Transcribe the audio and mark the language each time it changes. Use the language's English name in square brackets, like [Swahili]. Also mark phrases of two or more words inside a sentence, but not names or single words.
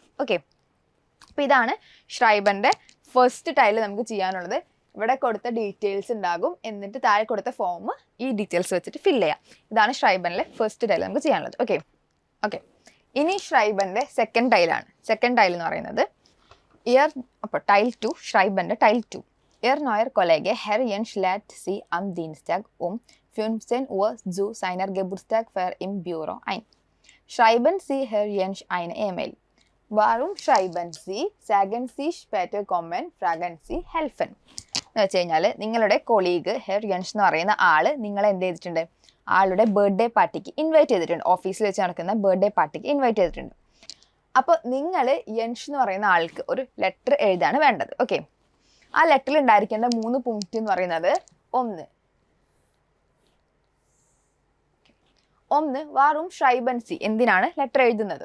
[Malayalam] ഓക്കെ, അപ്പോൾ ഇതാണ് ഷ്രൈബൻ്റെ ഫസ്റ്റ് ടൈൽ നമുക്ക് ചെയ്യാനുള്ളത്. ഇവിടെ കൊടുത്ത ഡീറ്റെയിൽസ് ഉണ്ടാകും, എന്നിട്ട് താഴെ കൊടുത്ത ഫോം ഈ ഡീറ്റെയിൽസ് വെച്ചിട്ട് ഫില്ല് ചെയ്യാം. ഇതാണ് ഷ്രൈബനിലെ ഫസ്റ്റ് ടൈൽ നമുക്ക് ചെയ്യാനുള്ളത്. ഓക്കെ, ഇനി ഷ്രൈബൻ്റെ സെക്കൻഡ് ടൈലാണ്. സെക്കൻഡ് ടൈൽ എന്ന് പറയുന്നത് അപ്പോൾ ടൈൽ 2, ഷ്രൈബൻ്റെ ടൈൽ 2. [German] Ihr neuer Kollege Herr Jensch lädt Sie am Dienstag um 15 Uhr zu seiner Geburtstag im Büro ein. Schreiben Sie Herr Jensch eine E-Mail. Warum schreiben Sie? Sagen Sie später kommen, fragen Sie helfen. [Malayalam] എന്ന് വെച്ച് കഴിഞ്ഞാൽ നിങ്ങളുടെ കൊളീഗ് ഹെർ യൻഷ് എന്ന് പറയുന്ന ആള് നിങ്ങളെ എന്ത് ചെയ്തിട്ടുണ്ട്? ആളുടെ [English] birthday party [Malayalam] ഇൻവൈറ്റ് ചെയ്തിട്ടുണ്ട്. ഓഫീസിൽ വെച്ച് നടക്കുന്ന [English] birthday party [Malayalam] ഇൻവൈറ്റ് ചെയ്തിട്ടുണ്ട്. അപ്പോൾ നിങ്ങൾ യൻഷ് എന്ന് പറയുന്ന ആൾക്ക് ഒരു ലെറ്റർ എഴുതാണ് വേണ്ടത്. ഓക്കെ, ആ ലെറ്ററിൽ ഉണ്ടായിരിക്കേണ്ട 3 പോയിന്റ് എന്ന് പറയുന്നത് ഒന്ന് [German] warum schreiben Sie [Malayalam] എന്തിനാണ് ലെറ്റർ എഴുതുന്നത്.